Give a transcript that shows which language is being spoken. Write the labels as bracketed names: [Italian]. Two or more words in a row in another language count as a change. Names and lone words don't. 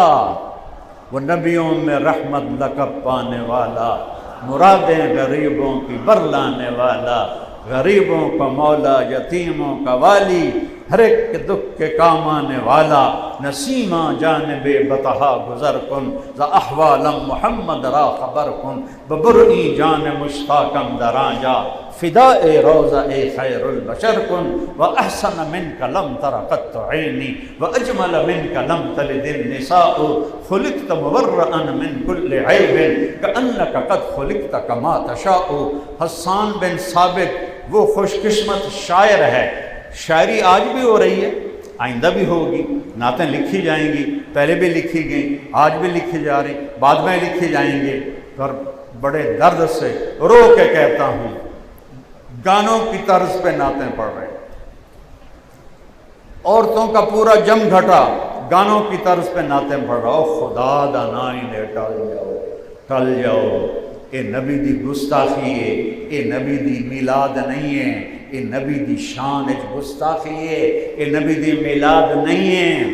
[Urdu] وہ نبیوں میں رحمت لقب پانے والا، مرادیں غریبوں کی برلانے والا، غریبوں کا مولا، یتیموں کا والی، ہر ایک کے دکھ کے کام آنے والا، [Persian] نسیمہ جانب بطحا گزر کن، ز احوالم محمد را خبر کن، ببرئی جان مشتاقم دراں جا، فداء روضہ خیر البشر کن، [Arabic] واحسن منک لم تر قط عینی، واجمل منک لم تلد النساء، خلقت مبرئا من کل عیب، کأنک قد خلقت کما تشاء۔ [Urdu] حسان بن ثابت وہ خوش قسمت شاعر ہے، شاعری آج بھی ہو رہی ہے، آئندہ بھی ہوگی، نعتیں لکھی جائیں گی، پہلے بھی لکھی گئیں، آج بھی لکھی جا رہی، بعد میں لکھی جائیں گے۔ اور بڑے درد سے رو کے کہتا ہوں، گانوں کی طرز پہ نعتیں پڑھ رہے، عورتوں کا پورا جم گھٹا گانوں کی طرز پہ نعتیں پڑھ رہا، [Punjabi] خدا دا نائی نے ٹل جاؤ، اے نبی دی گستاخی ہے، اے نبی دی میلاد نہیں ہے، اے نبی دی شان اچ گستاخی ہے، اے نبی دی میلاد نہیں ہے۔